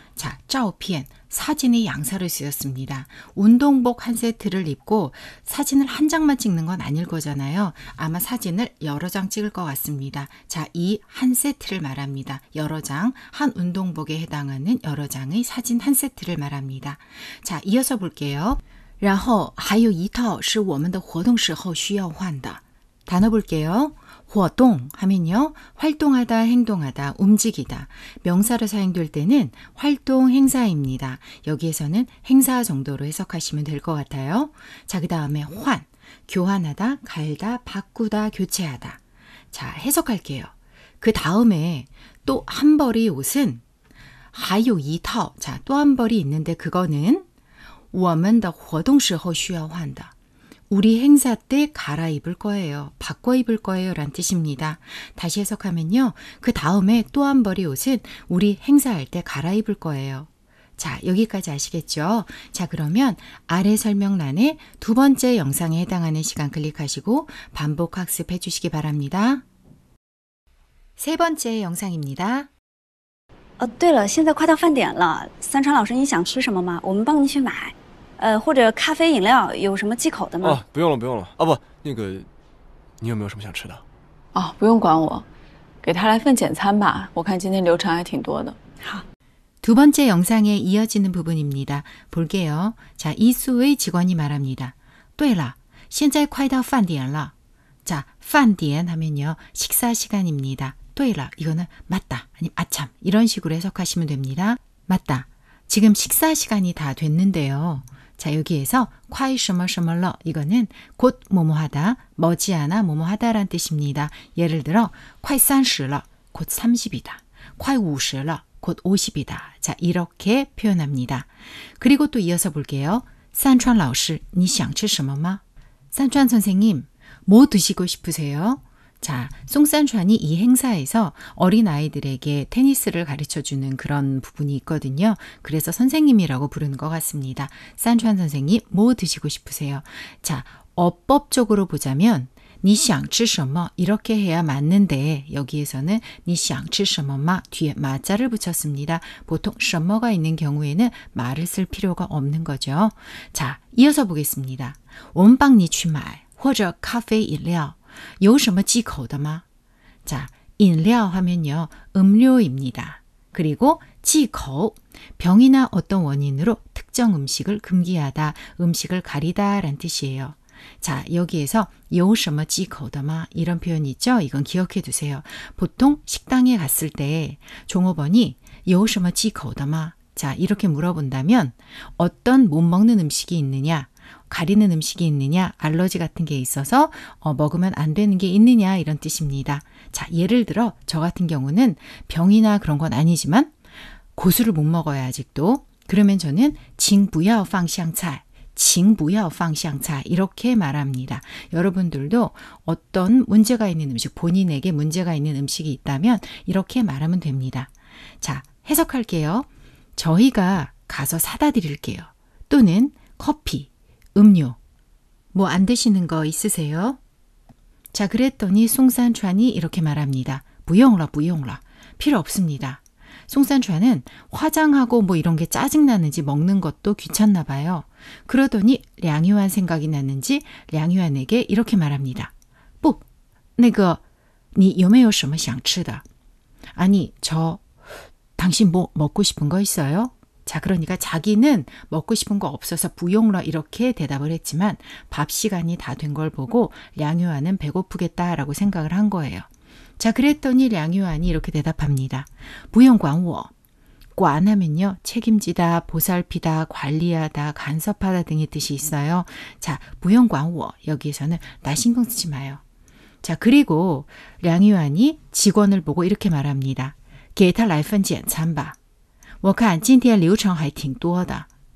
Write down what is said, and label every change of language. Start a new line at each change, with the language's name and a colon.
Korean: 자, 照片 사진의 양사로 쓰였습니다. 운동복 한 세트를 입고 사진을 한 장만 찍는 건 아닐 거잖아요. 아마 사진을 여러 장 찍을 것 같습니다. 자, 이 한 세트를 말합니다. 여러 장, 한 운동복에 해당하는 여러 장의 사진 한 세트를 말합니다. 자, 이어서 볼게요.
Chinese: 然后还有一套是我们的活动时候需要换的.
Korean: 단어 볼게요. 活动 하면요. 활동하다, 행동하다, 움직이다. 명사로 사용될 때는 활동, 행사입니다. 여기에서는 행사 정도로 해석하시면 될 것 같아요. 자, 그 다음에 환, 교환하다, 갈다, 바꾸다, 교체하다. 자, 해석할게요. 그 다음에 또 한 벌의 옷은
Chinese: 还有一套.
Korean: 자, 또 한 벌이 있는데 그거는
Chinese: 我们的活动时候需要换的.
Korean: 우리 행사 때 갈아입을 거예요. 바꿔 입을 거예요. 라는 뜻입니다. 다시 해석하면요. 그 다음에 또 한 벌의 옷은 우리 행사할 때 갈아입을 거예요. 자, 여기까지 아시겠죠? 자, 그러면 아래 설명란에 두 번째 영상에 해당하는 시간 클릭하시고 반복 학습해 주시기 바랍니다. 세 번째 영상입니다.
Chinese: 对了，现在快到饭点了，三川老师，你想吃什么吗？我们帮您去买。或者咖啡饮料有什么忌口的吗？哦，不用了，不用了。啊不，那个，你有没有什么想吃的？哦，不用管我，给他来份简餐吧。我看今天流程还挺多的。好。
Korean: 두 번째 영상에 이어지는 부분입니다. 볼게요. 자, 이수의 직원이 말합니다. 对了,
Chinese: 现在快到饭点了.
Korean: 자, 饭点 하면요. 식사 시간입니다. 对了, 이거는 맞다, 아니면 아참 이런 식으로 해석하시면 됩니다. 맞다. 지금 식사 시간이 다 됐는데요. 자, 여기에서 快什么什么了 이거는 곧 뭐뭐하다, 머지않아 뭐뭐하다라는 뜻입니다. 예를 들어 快30了, 곧 30이다. 快50了, 곧 50이다. 자, 이렇게 표현합니다. 그리고 또 이어서 볼게요.
Chinese: 三川老师,你想吃什么吗?
Korean: 산川선생님, 뭐 드시고 싶으세요? 자, 송산川이 행사에서 어린아이들에게 테니스를 가르쳐주는 그런 부분이 있거든요. 그래서 선생님이라고 부르는 것 같습니다. 산川선생님, 뭐 드시고 싶으세요? 자, 어법적으로 보자면
Chinese: 你想吃什么
Korean: 이렇게 해야 맞는데 여기에서는
Chinese: 你想吃什么吗
Korean: 뒤에 마자를 붙였습니다. 보통 什么가 있는 경우에는 말을 쓸 필요가 없는 거죠. 자, 이어서 보겠습니다.
Chinese: 我们帮你去买或者咖啡饮料有什么忌口的吗?
Korean: 자, 饮料 하면요. 음료입니다. 그리고 忌口, 병이나 어떤 원인으로 특정 음식을 금기하다, 음식을 가리다 라는 뜻이에요. 자, 여기에서
Chinese: 有什么忌口的吗
Korean: 이런 표현이 있죠. 이건 기억해 두세요. 보통 식당에 갔을 때 종업원이
Chinese: 有什么忌口的吗
Korean: 자, 이렇게 물어본다면 어떤 못 먹는 음식이 있느냐, 가리는 음식이 있느냐, 알러지 같은 게 있어서 먹으면 안 되는 게 있느냐 이런 뜻입니다. 자, 예를 들어 저 같은 경우는 병이나 그런 건 아니지만 고수를 못 먹어요, 아직도. 그러면 저는
Chinese: 请不要放香菜 请不要放香菜
Korean: 이렇게 말합니다. 여러분들도 어떤 문제가 있는 음식, 본인에게 문제가 있는 음식이 있다면 이렇게 말하면 됩니다. 자, 해석할게요. 저희가 가서 사다 드릴게요. 또는 커피, 음료, 뭐 안 드시는 거 있으세요? 자, 그랬더니 송산川이 이렇게 말합니다.
Chinese: 不用了,不用了.
Korean: 필요 없습니다. 송산川은 화장하고 뭐 이런 게 짜증나는지 먹는 것도 귀찮나 봐요. 그러더니 량유한 생각이 났는지 량유한에게 이렇게 말합니다. 不,那个你有没有什么想吃的? 아니, 당신 뭐 먹고 싶은 거 있어요? 자, 그러니까 자기는 먹고 싶은 거 없어서 부용러 이렇게 대답을 했지만 밥 시간이 다 된 걸 보고 량유한은 배고프겠다라고 생각을 한 거예요. 자, 그랬더니 량유한이 이렇게 대답합니다.
Chinese: 不用管我.管
Korean: 하면요. 책임지다, 보살피다, 관리하다, 간섭하다 등의 뜻이 있어요. 자,
Chinese: 不用管我.
Korean: 여기에서는 나 신경 쓰지 마요. 자, 그리고 량유한이 직원을 보고 이렇게 말합니다.
Chinese: 给他来份简餐吧. 我看今天流程还挺多的.